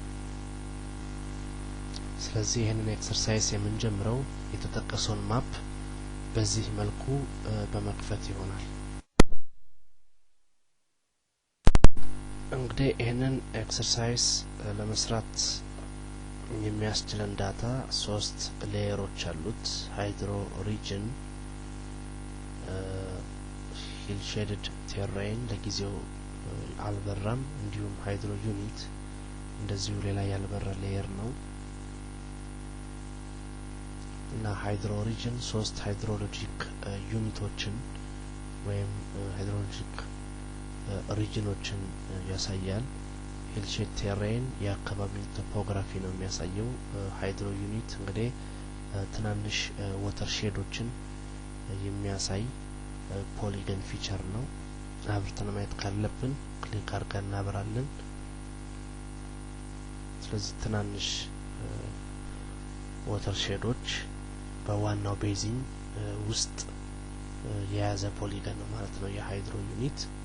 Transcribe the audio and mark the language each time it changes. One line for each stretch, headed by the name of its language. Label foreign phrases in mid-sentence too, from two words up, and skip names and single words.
Amharic: ስለዚህ ይሄንን ኤክሰርሳይዝ የምንጀምረው የተጠቀሰውን ማፕ በዚህ መልኩ በመክፈት ይሆናል። እንግዲህ ይሄንን ኤክሰርሳይዝ ለመስራት የሚያስችለን ዳታ 3 ሌየሮች አሉት።
English: hydro region hill shaded terrain
Amharic: ለጊዜው አልበራም እንዲሁም
English: hydro unit
Amharic: እንደዚሁ ሌላ ያልበራ ሌየር ነው እና
English: hydro region
Amharic: 3
English: hydrologic units
Amharic: ወይም
English: hydrologic regions
Amharic: ያሳያል።
English: hill shaded terrain
Amharic: የአካባቢው ቶፖግራፊ ነው የሚያሳየው።
English: hydro unit
Amharic: እንግዲህ ትናንሽ
English: water sheds
Amharic: የሚያሳይ
English: polygon feature
Amharic: ነው። አብርተን ማየት ካለብን ክሊክ አድርገን እናበራለን። ስለዚህ ትናንሽ
English: water sheds
Amharic: በዋናው ቤዚን ውስጥ የያዘ ፖሊገን ነው ማለት ነው
English: hydro unit።